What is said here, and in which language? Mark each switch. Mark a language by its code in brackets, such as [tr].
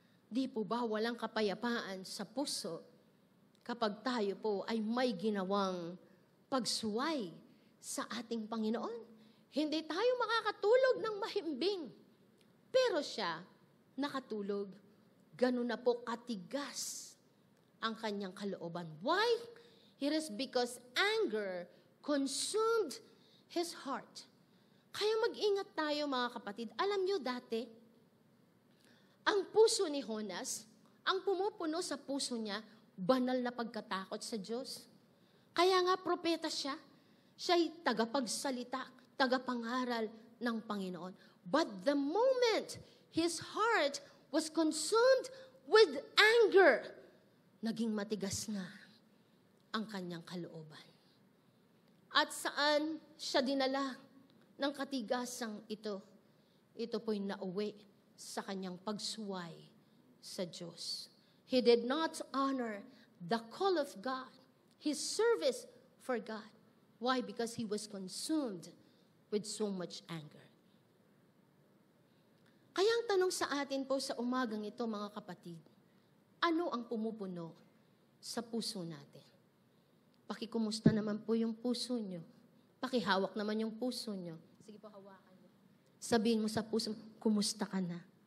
[tl] Di po ba walang kapayapaan sa puso kapag tayo po ay may ginawang pagsuway sa ating Panginoon? Hindi tayo makakatulog ng mahimbing. Pero siya, nakatulog. Ganun na po katigas ang kanyang kalooban. [en] Why? It is because anger consumed his heart. [tl] Kaya mag-ingat tayo mga kapatid. Alam nyo dati, ang puso ni Jonas, ang pumupuno sa puso niya, banal na pagkatakot sa Diyos. Kaya nga propeta siya. Siya'y tagapagsalita, tagapangaral ng Panginoon. [en] But the moment his heart was consumed with anger, [tl] naging matigas na ang kanyang kalooban. At saan siya dinala ng katigasang ito? Ito po'y nauwi sa kanyang pagsuway sa Diyos. [en] He did not honor the call of God, his service for God. Why? Because he was consumed with so much anger. [tl] Kaya ang tanong sa atin po sa umagang ito, mga kapatid, ano ang pumupuno sa puso natin? Pakikumusta naman po yung puso nyo. Pakihawak naman yung puso nyo. Sige po, hawakan nyo. Sabihin mo sa puso, kumusta ka na?